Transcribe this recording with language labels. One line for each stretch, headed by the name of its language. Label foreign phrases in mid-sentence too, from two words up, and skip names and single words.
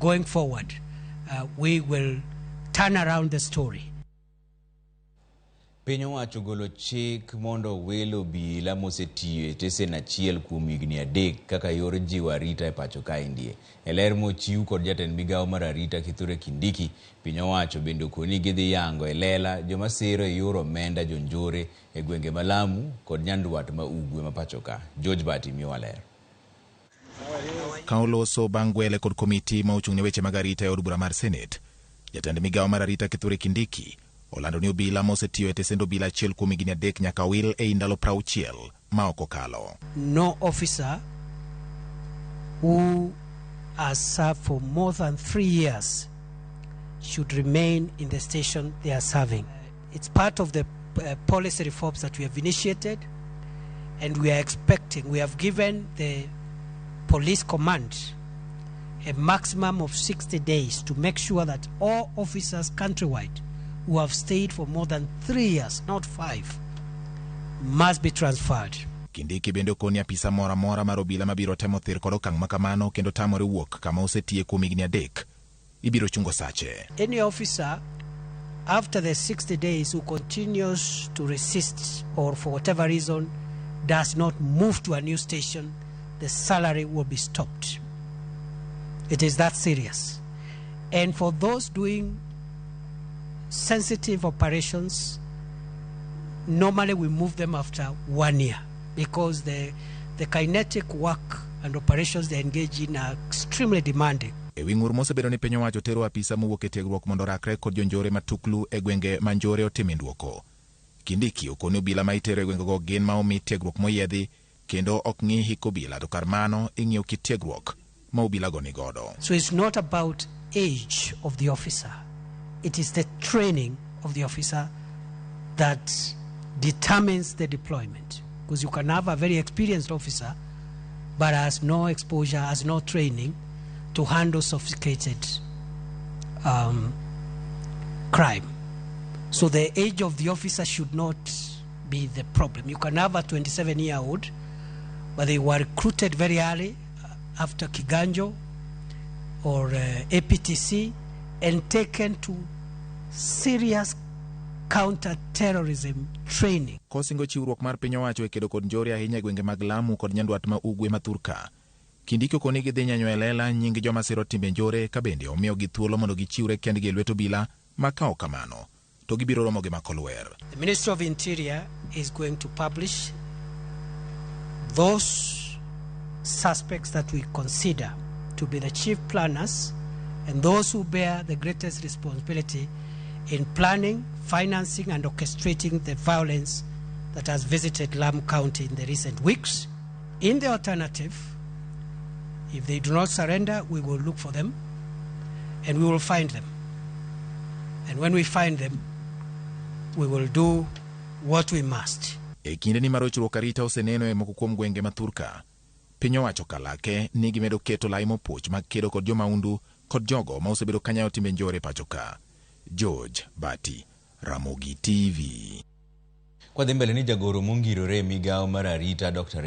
English: going forward, we will turn around the story.
Luo (Kenya and Tanzania): Piny owacho golo chik mondo owil obila osetiyo tesend achiel kuom higni adek kaka yor jiwo arita e pacho kae ndie. E ler mochiw kod jatend migawo mar arita Kithure Kindiki, piny owacho bende okoni gidhi yango e lela joma siro e yor omenda jonjore e gwenge ma Lamu kod nyandwat ma ugwe ma pacho ka. George Bati miyo ler. Ka oloso bang' gwele kod komiti ma ochung' ne weche mag arita e od bura mar Senate, jatend migawo mar arita Kithure Kindiki olando ni obila osetiyo tesend obila achiel kuom higni adek nyaka owil e ndalo 60 ma ok okalo.
English: No officer who has served for more than 3 years should remain in the station they are serving. It's part of the policy reforms that we have initiated, and we are expecting, we have given the police command a maximum of 60 days to make sure that all officers countrywide who have stayed for more than 3 years, not 5, must be transferred.
Luo (Kenya and Tanzania): Kindiki bende okoni apisa mora mora mar obila mabiro temo thir kod okang' makamano kendo tamore wuok kama osetiye kuom higni adek ibiro chungo sache.
English: Any officer after the 60 days who continues to resist or for whatever reason does not move to a new station, the salary will be stopped. It is that serious. And for those doing sensitive operations, normally we move them after 1 year because the kinetic work and operations they engage in are extremely demanding.
Luo (Kenya and Tanzania): E wingur mosebedo ni piny owacho tero apisa mowuok e tiegruok mondo rakre kod jonjore matuklu e gwenge manjore otime nduoko. Kindiki okoni obila ma itero e gwengego gin ma omi tiegruok moyiedhi kendo ok ng'i hik obila to kar mano ing'iyo kit tiegruok ma obila go ni godo.
English: So it's not about age of the officer. It is the training of the officer that determines the deployment. Because you can have a very experienced officer but has no exposure, has no training to handle sophisticated crime. So the age of the officer should not be the problem. You can have a 27-year-old, but they were recruited very early after Kiganjo or APTC and taken to serious counter-terrorism training.
Luo (Kenya and Tanzania): Kosingo chiwruok mar piny owacho e kedo kod njore ahinya e gwenge mag Lamu kod nyandwat ma ugwe ma Thurka. Kindiki okoni gidhi nyanyo e lela nying joma siro timbe njore ka bende omiyo gi thuolo mondo gichiwre kendgi e lwet obila ma ka ok kamano to gibiro romo gi makolwer.
English: The Ministry of Interior is going to publish those suspects that we consider to be the chief planners and those who bear the greatest responsibility in planning, financing, and orchestrating the violence that has visited Lamu County in the recent weeks. In the alternative, if they do not surrender, we will look for them and we will find them. And when we find them, we will do what we must.
Luo (Kenya and Tanzania): E kinde ni marochruok arita oseneno e moko kuom gwenge ma Thurka, piny owacho kalake ni gimedo keto lai mopoch mag kedo kod jomaundu kod jogo ma osebedo kanyayo timbe njore pacho ka. George Bati, Ramogi TV. Kwa dhembele ni jagoro mongirore migawo mar arita Dr.